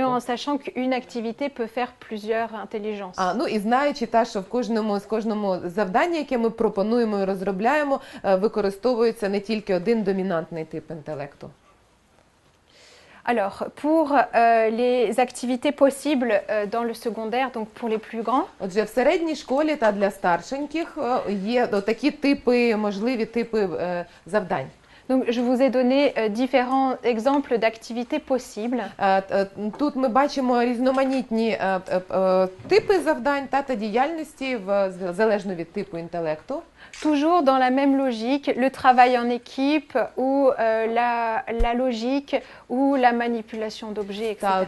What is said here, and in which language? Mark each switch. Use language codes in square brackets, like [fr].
[fr] Voilà, en sachant qu'une activité peut faire plusieurs intelligences. [uk] Ну і знаючи, що в кожному завданні, яке ми пропонуємо і розробляємо, використовується не тільки один домінантний тип інтелекту. [fr] Alors, pour les activités possibles dans le secondaire, donc pour les plus grands. [uk] Отже, в середній школі та для старшеньких є такі можливі типи завдань. [fr] Donc, je vous ai donné différents exemples d'activités possibles. [uk] Тут ми бачимо різноманітні типи завдань та діяльності залежно від типу інтелекту. [fr] Toujours dans la même logique, le travail en équipe ou la logique ou la manipulation d'objets, etc.